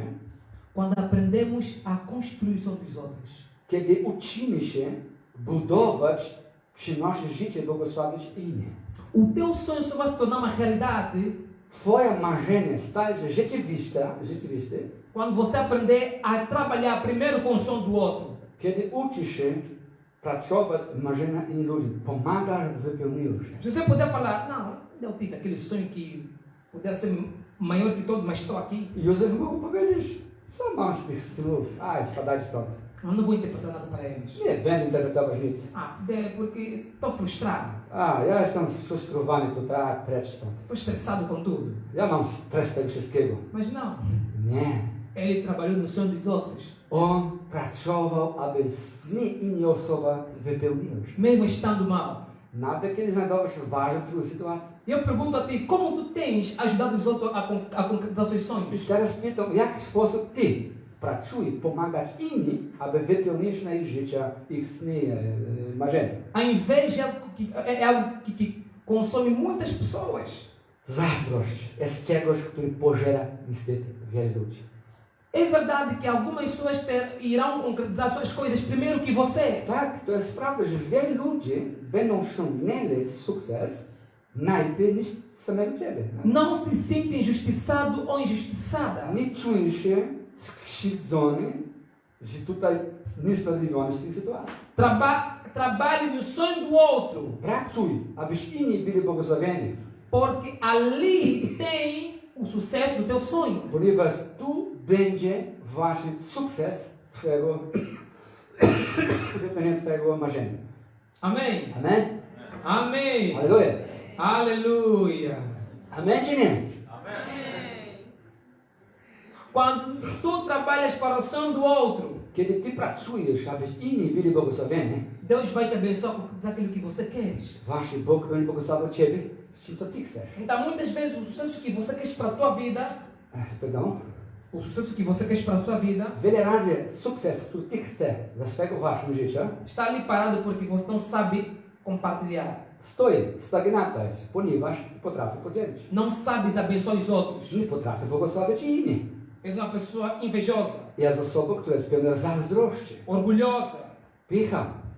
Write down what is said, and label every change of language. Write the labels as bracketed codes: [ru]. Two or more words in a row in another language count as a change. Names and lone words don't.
[pt] quando aprendemos a construir o sonho dos outros. [pl] kiedy uczymy się budować, przynosić życie, błogosławić innych. [pt] O teu sonho só vai se tornar uma realidade [pl] Twoje marzenie staje się rzeczywiste, [pt] quando você aprender a trabalhar primeiro com o sonho do outro. [pl] kiedy uczysz się pracować z marzenia innych ludzi. Pomagasz w wypełnieniu się. [pt] Se você puder falar, não, eu tive aquele sonho que podia ser maior que todo, mas estou aqui. [pl] Józef mógł powiedzieć, co mam z tych snów? Spadać stąd. [pt] Eu não vou interpretar nada para eles. [pl] Nie będę interpretować nic. [pt] Porque estou frustrado, [pl] Ja jestem sfrustrowany tutaj, precz stąd. [pt] estou estressado com tudo. [pl] Ja mam stres tego wszystkiego. [pt] Mas não, [pl] Nie. [pt] ele trabalhou no sonho dos outros. [pl] On pracował, aby sny innej osoby wypełniły się. [pt] Mesmo estando mal. [pl] Nawet kiedy znajdował się w bardzo trudnej sytuacji. [pt] Eu pergunto a ti, como tu tens ajudado os outros a concretizar seus [pl] I [pt] sonhos? [pl] teraz pytam, w jaki sposób ty pracujesz, pomagasz innym, aby wypełnić na ich życia, ich sny, marzenia. [pt] A inveja é algo que consome muitas pessoas. [pl] Zazdrość jest czegoś, który pożera niestety wiele ludzi. [pt] É verdade que algumas pessoas irão concretizar suas coisas primeiro que você. [pl] Tak, to jest prawda, że wielu ludzi będą osiągnęli sukces najpierw niż samego ciebie. [pt] Não se sente injustiçado ou injustiçada. [pl] Nie czuje się skrzywdzony, że tutaj niesprawiedliwiony w tej sytuacji. [pt] Trabalhe no sonho do outro. [pl] Pracuj, abyś inni byli błogosławieni. [pt] Porque ali tem o sucesso do teu sonho. [pl] Ponieważ tu będzie właśnie sukces twojego wypełnienia twojego marzenia. [pt] Amém? [pl] Amen? [pt] Amém. [pl] Aleluja. [pt] Aleluia. [pl] Amen czy nie? [pt] Quando tu trabalhas para o sonho do outro, [pl] Kiedy ty pracujesz, abyś inni byli błogosławieni, [pt] Deus vai te abençoar com tudo aquilo que você queres. [pl] właśnie Bóg będzie błogosławił ciebie z czym co ty chcesz. [pt] Então, muitas vezes, o sucesso que você quer para a tua vida, Perdão? o sucesso que você quer para a sua vida, [pl] Wiele razy sukces, który ty chcesz dla swojego własnego życia, [pt] está ali parado porque você não sabe compartilhar. [pl] stoi, stagnacja jest, ponieważ nie potrafi podzielić. [pt] Não sabes abençoar os outros. [pl] Nie potrafi błogosławić innych. [pt] És uma pessoa invejosa, [pl] Jest osobą, która jest pełna zazdrości, [pt] orgulhosa, [pl] pycha.